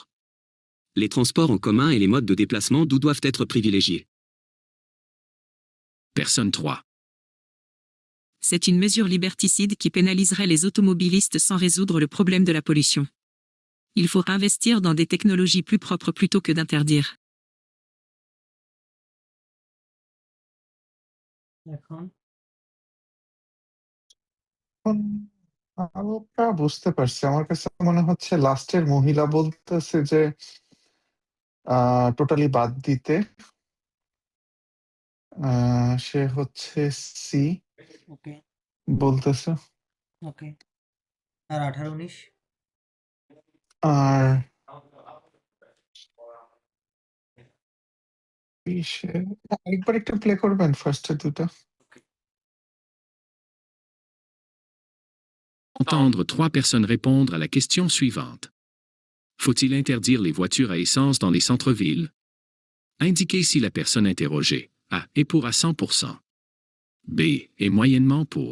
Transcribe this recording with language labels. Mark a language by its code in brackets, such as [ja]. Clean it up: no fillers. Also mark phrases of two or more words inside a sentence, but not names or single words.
[fr] Les transports en commun et les modes de déplacement doivent être privilégiés. Personne 3. C'est une mesure liberticide qui pénaliserait les automobilistes sans résoudre le problème de la pollution. Il faut investir dans des technologies plus propres plutôt que d'interdire. [bn] এখন এখন হালকা বুঝতে পারছি, আমার কাছে মনে হচ্ছে লাস্টের মহিলা বলতেছে যে টোটালি বাদ দিতে। সে হচ্ছে সি ওকে, বলতেছে। ওকে। আর ১৮, ১৯? আর একবার একটু প্লে করবেন ফার্স্টের দুটো। [fr] Entendre 3 personnes répondre à la question suivante. Faut-il interdire les voitures à essence dans les centres-villes? Indiquez si la personne interrogée A est pour à 100%. B est moyennement pour.